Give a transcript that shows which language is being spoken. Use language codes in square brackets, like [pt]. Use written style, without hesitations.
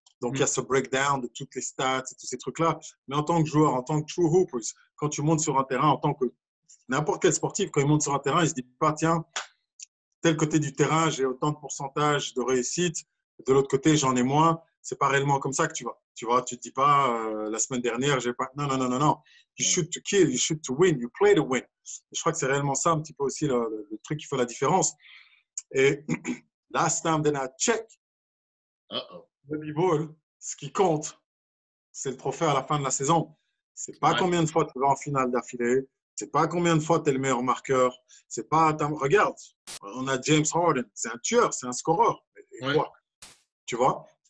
[fr] Donc, il y a ce breakdown de toutes les stats et tous ces trucs-là. Mais en tant que joueur, en tant que [en] true hoopers, [fr] quand tu montes sur un terrain, en tant que n'importe quel sportif, quand il monte sur un terrain, il ne se dit pas, tiens, tel côté du terrain, j'ai autant de pourcentage de réussite, de l'autre côté, j'en ai moins. C'est pas réellement comme ça que tu vas. Tu vois, tu te dis pas, la semaine dernière, j'ai pas… Non. [en] You shoot to kill, you shoot to win, you play to win. [fr] Et je crois que c'est réellement ça un petit peu aussi le truc qui fait la différence. Et [en] last time that I check, [fr] le b-ball, ce qui compte, c'est le trophée à la fin de la saison. C'est pas combien de fois tu vas en finale d'affilée, c'est pas combien de fois tu es le meilleur marqueur, c'est pas… Regarde, on a James Harden, c'est un tueur, c'est un scoreur. Et quoi? Tu vois?